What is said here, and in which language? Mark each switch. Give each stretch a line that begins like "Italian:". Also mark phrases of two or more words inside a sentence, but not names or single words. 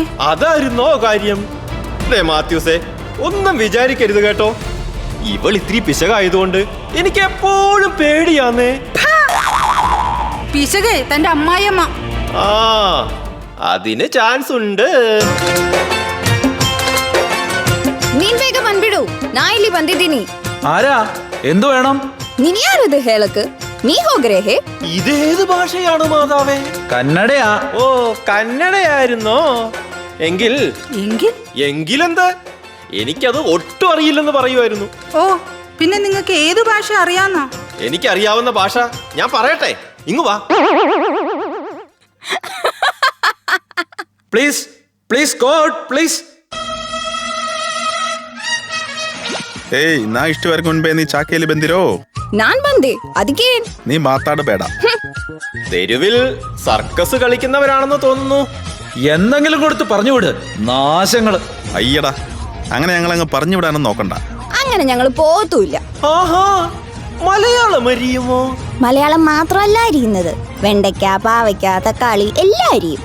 Malayalam: അതായിരുന്നോ കാര്യം? മാത്യൂസേ, ഒന്നും വിചാരിക്കരുത് കേട്ടോ. ഇവൾ ഇത്തിരി പിശകായതുകൊണ്ട് എനിക്ക് എപ്പോഴും പേടിയാന്നേ. പിശകേ തന്റെ അമ്മായിയമ്മ. ആ, അതിന് ചാൻസ് ഉണ്ട്.
Kannada: ನೀನ್ ಬೇಗ ಬಂದ್ಬಿಡು, ನಾ ಇಲ್ಲಿ ಬಂದಿದ್ದೀನಿ.
Malayalam: ആരാ? എന്തു വേണം?
Kannada: ನೀನ್ ಯಾರದು ಹೇಳಕ್? ನೀ ಹೋಗ್ರೆ ಹೇ?
Malayalam: ഇതേത് ഭാഷയാണ് മാതാവേ? കന്നഡയാ. ഓ, കന്നഡയായിരുന്നോ? എങ്കിൽ എങ്കിൽ എങ്കിലെന്ത്? എനിക്കത് ഒട്ടും അറിയില്ലെന്ന് പറയുമായിരുന്നു. ഓ, പിന്നെ നിങ്ങൾക്ക് ഏത് ഭാഷ അറിയാന്നോ? എനിക്കറിയാവുന്ന ഭാഷ ഞാൻ പറയട്ടെ, ഇങ്ങു വാ.
English: please please go out please.
Kannada: ಏಯ್, ನಾ ಇಷ್ಟುವರೆಗೂ ಮುನ್ಪೇ ನೀ ಚಾಕೆಯಲ್ಲಿ ಬಂದಿರೋ? ನಾನ್ ಬಂದೆ, ಅದಕ್ಕೆ ನೀ ಮಾತಾಡಬೇಡ.
Malayalam: തെരുവിൽ സർക്കസ് കളിക്കുന്നവരാണെന്ന് തോന്നുന്നു. എന്തെങ്കിലും കൊടുത്ത് പറഞ്ഞുവിട്, നാശങ്ങള്. അയ്യടാ, അങ്ങനെ ഞങ്ങളങ്ങ് പറഞ്ഞു വിടാനൊന്നും നോക്കണ്ട. അങ്ങനെ ഞങ്ങൾ പോകത്തുമില്ല. ആഹാ, മലയാളം അറിയുമോ? മലയാളം മാത്രമല്ല അരിയുന്നത്, വെണ്ടയ്ക്ക, പാവയ്ക്ക, തക്കാളി എല്ലാം അരിയും.